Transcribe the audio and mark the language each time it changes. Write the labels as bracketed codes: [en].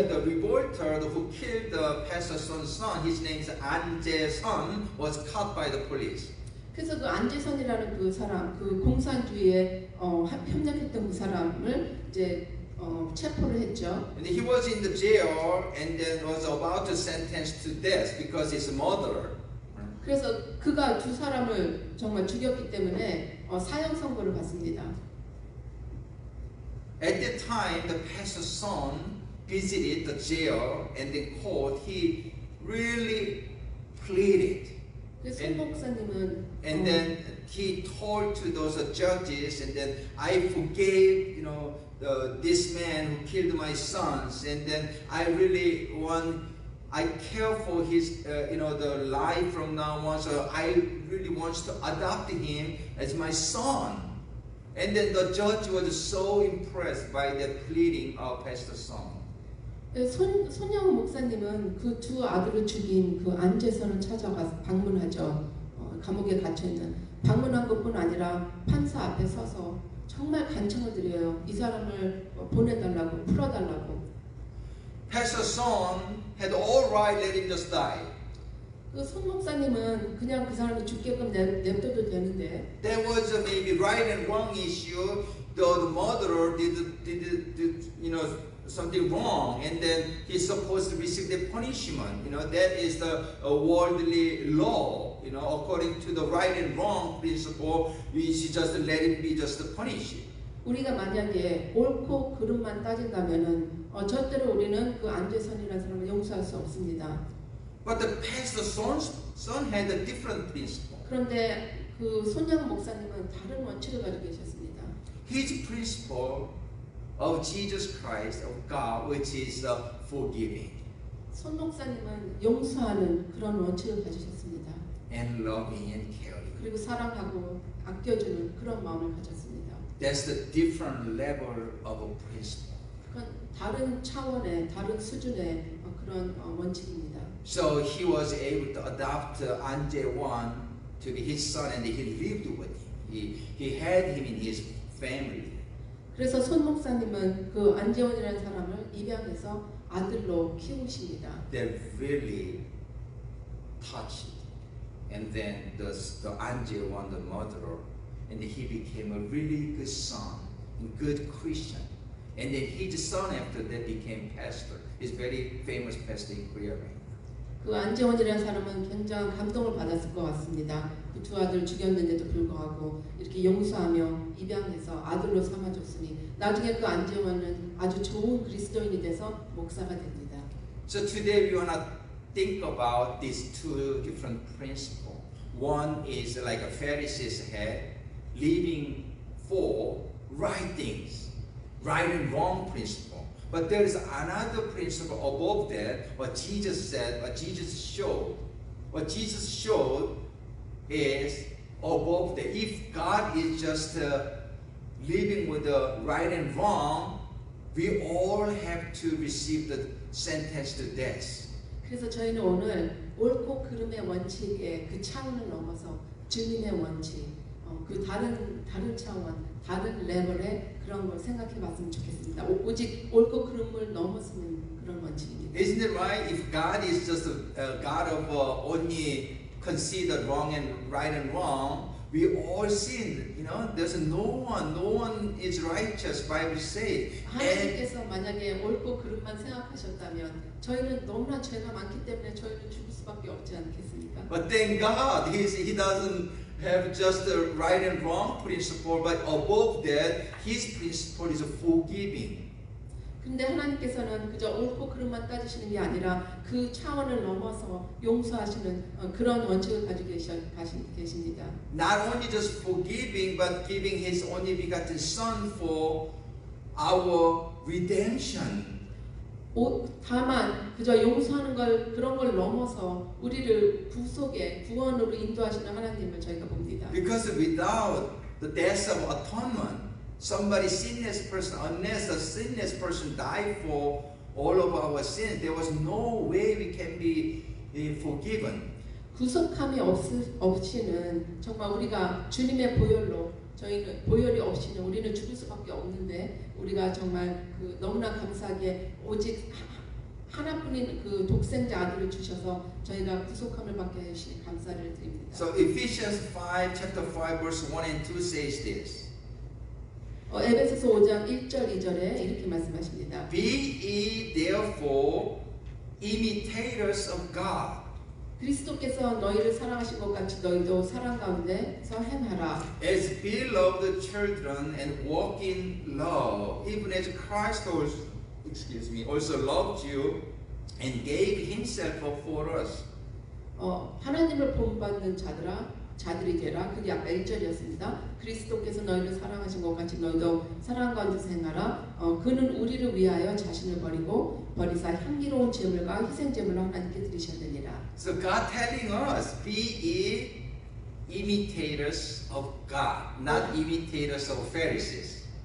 [en] Yeah, the revolter who killed the Pastor Son's son, his name is An Jae-sun, was caught by the police. [ko] 그래서 그 안재선이라는 그 사람, 그 공산주의에 협력했던 그 사람을 이제 체포를 했죠. [en] And he was in the jail and then was about to sentence to death because he's a murderer. [ko] 그래서 그가 두 사람을 정말 죽였기 때문에 사형 선고를 받습니다. [en] At that time, the pastor's son visited the jail and the court. He really pleaded. [ko] 손 목사님은 [en] And then he told to those judges, and then I forgave, this man who killed my sons, and then I care for his, the life from now on, so I really want to adopt him as my son. And then the judge was so impressed by the pleading of Pastor Son. [ko] 손영우 목사님은 그 두 아들을 죽인 그 안재선을 찾아가 방문하죠. 감옥에 갇혀 있는. 방문한 것뿐 아니라 판사 앞에 서서 정말 간청을 드려요. 이 사람을 보내달라고, 풀어달라고. [en] Pastor Son had all right, let him just die. [ko] 그 손 목사님은 그냥 그 사람이 죽게끔 냅둬도 되는데. [en] There was a maybe right and wrong issue. The murderer did something wrong, and then he's supposed to receive the punishment. That is the worldly law. According to the right and wrong principle, we should just let him be just punished. [ko] 우리가 만약에 옳고 그름만 따진다면은 절대로 우리는 그 안재선이라는 사람을 용서할 수 없습니다. [en] But the pastor's son had a different principle. [ko] 그런데 그 손양 목사님은 다른 원칙을 가지고 계셨습니다. [en] His principle of Jesus Christ, of God, which is forgiving [ko] 손 목사님은 용서하는 그런 원칙을 가지셨습니다. [en] and loving and caring. [ko] 그리고 사랑하고 아껴주는 그런 마음을 가졌습니다. [en] That's the different level of a principle. [ko] 그건 다른 차원의, 다른 수준의 그런 원칙입니다. [en] So he was able to adopt An Jae-won to be his son, and he lived with him. He had him in his family. [ko] 그래서 손 목사님은 그 안재원이라는 사람을 입양해서 아들로 키우십니다. [en] They're really touched. And then the An Jae-won, the murderer, and he became a really good son, a good Christian. And then his son after that became pastor. He's very famous pastor in Korea. [ko] 그 안재원이라는 사람은 굉장한 감동을 받았을 것 같습니다. 그 두 아들 죽였는데도 불구하고 이렇게 용서하며 입양해서 아들로 삼아줬으니 나중에 그 안재원은 아주 좋은 그리스도인이 돼서 목사가 됩니다. [en] So today we want to think about these two different principles. One is like a Pharisees had, living for right things, right and wrong principle. But there is another principle above that, what Jesus said, what Jesus showed. What Jesus showed is above that. If God is just living with the right and wrong, we all have to receive the sentence to death. [ko] 그래서 저희는 오늘 옳고 그름의 원칙의 그 차원을 넘어서 주님의 원칙, 그 다른 차원, 다른 레벨의 그런 걸 생각해봤으면 좋겠습니다. 오직 옳고 그름을 넘어서는 그런 원칙입니다. [en] Isn't it right? If God is just a God of only considered wrong and right and wrong, we all sin. There's no one is righteous. Bible says. [ko] 하나님께서 만약에 옳고 그름만 생각하셨다면 저희는 너무나 죄가 많기 때문에 저희는 죽을 수밖에 없지 않겠습니까? [en] But thank God, He doesn't have just the right and wrong principle, but above that, His principle is forgiving. [ko] 근데 하나님께서는 그저 옳고 그름만 따지시는 게 아니라 그 차원을 넘어서 용서하시는 그런 원칙을 가지고 계십니다. [en] Not only just forgiving, but giving His only begotten Son for our redemption. [ko] 다만 그저 용서하는 걸 그런 걸 넘어서 우리를 구속의 구원으로 인도하시는 하나님을 저희가 봅니다. [en] Because without the death of atonement, somebody sinless person, unless a sinless person died for all of our sins, there was no way we can be forgiven. [ko] 구속함이 없이는 정말 우리가 주님의 보혈로 저희는 보혈이 없이는 우리는 죽을 수밖에 없는데 우리가 정말 그 너무나 감사하게 오직 하나뿐인 그 독생자 아들을 주셔서 저희가 구속함을 받게 하시니 감사를 드립니다. [en] So Ephesians 5, chapter 5, verse 1 and 2 says this. [ko] 에베소서 5장 1절 2절에 이렇게 말씀하십니다. [en] Be ye therefore imitators of God [ko] 그리스도께서 너희를 사랑하신 것 같이 너희도 사랑 가운데서 행하라. [en] As beloved children and walk in love, even as Christ also loved you and gave himself up for us. [ko] 하나님을 본받는 자들이 되라. 그게 아까 1절이었습니다. 그리스도께서 너희를 사랑하신 것 같이 너희도 사랑 가운데서 행하라. 그는 우리를 위하여 자신을 버리사 향기로운 제물과 희생 제물을 하나님께 드리셨느니라. [en] So God telling us, be ye imitators of God, not imitators of Pharisees.